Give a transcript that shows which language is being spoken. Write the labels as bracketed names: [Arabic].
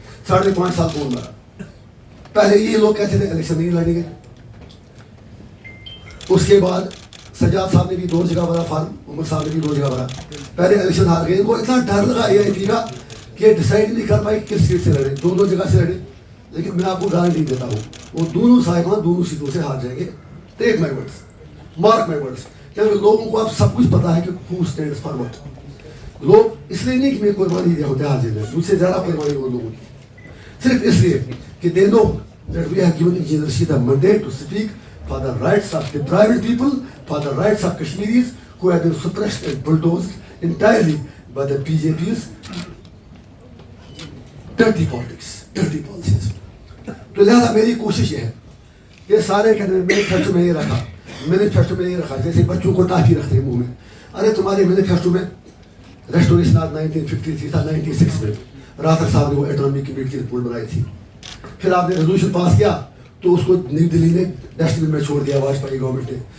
[Hindi] 5.5 साल कौन मरा। पहले ये लोग कहते थे इलेक्शन नहीं लड़ेंगे, उसके बाद सजाद साहब ने भी 2 जगह भरा फॉर्म, उमर साहब ने भी 2 जगह भरा, पहले इलेक्शन हार गए। इनको इतना डर लगा AIP का कि डिसाइड नहीं कर पाए किस सीट से लड़े, 2 जगह से लड़े। लेकिन मैं आपको गारंटी देता हूँ वो दोनों साहिबान दोनों सीटों से हार जाएंगे। [English] take my words, mark my words, [Hindi] क्योंकि लोगों को अब सब कुछ पता है कि [English] Who stands for what. [Hindi] लोग इसलिए नहीं कि मैं कुर्बानी दिया होते हार जाए, मुझसे ज़्यादा कुर्बानी वो लोगों की, सिर्फ इसलिए कि [English] They know that we have given Engineer Rashid a mandate to speak for the rights of deprived people, for the rights of Kashmiris who have been suppressed and bulldozed entirely by the BJP's dirty politics, dirty policies. [Hindi] तो लिहाजा मेरी कोशिश ये है, ये सारे कहते हैं मैनिफेस्टो में ये रखा, मैनिफेस्टो में ये रखा, जैसे बच्चों को टाफी रखते हैं मुंह में। अरे तुम्हारे मैनिफेस्टो में रेस्टोरेशन 1953 था, 96 में राथर साहब ने वो एटॉमिक कमेटी की रिपोर्ट बनाई थी। फिर आपने रेजोल्यूशन पास किया तो उसको नई दिल्ली ने डस्टबिन में छोड़ दिया वाजपेयी गवर्नमेंट ने।